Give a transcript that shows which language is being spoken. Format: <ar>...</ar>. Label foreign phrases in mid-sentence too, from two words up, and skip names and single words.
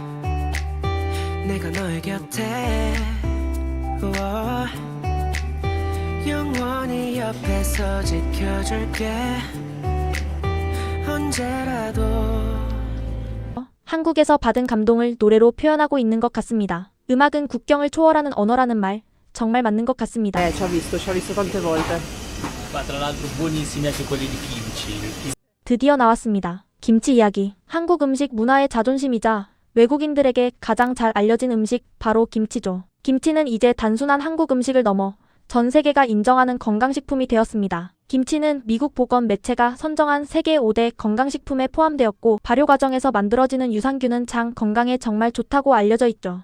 <ko>내가 너의 곁에 영원히 옆에서 지켜줄게 언제라도 한국에서 받은 감동을 노래로 표현하고 있는 것 같습니다. 음악은 국경을 초월하는 언어라는 말 정말 맞는 것 같습니다.</ko> <it>Ci ho visto tante volte. Ma tra l'altro buonissimi anche quelli di kimchi.</it> <ko>드디어 나왔습니다. 김치 이야기. 한국 음식 문화의 자존심이자 외국인들에게 가장 잘 알려진 음식 바로 김치죠. 김치는 이제 단순한 한국 음식을 넘어 전 세계가 인정하는 건강식품이 되었습니다. 김치는 미국 보건 매체가 선정한 세계 5대 건강식품에 포함되었고 발효 과정에서 만들어지는 유산균은 장 건강에 정말 좋다고 알려져 있죠.</ko>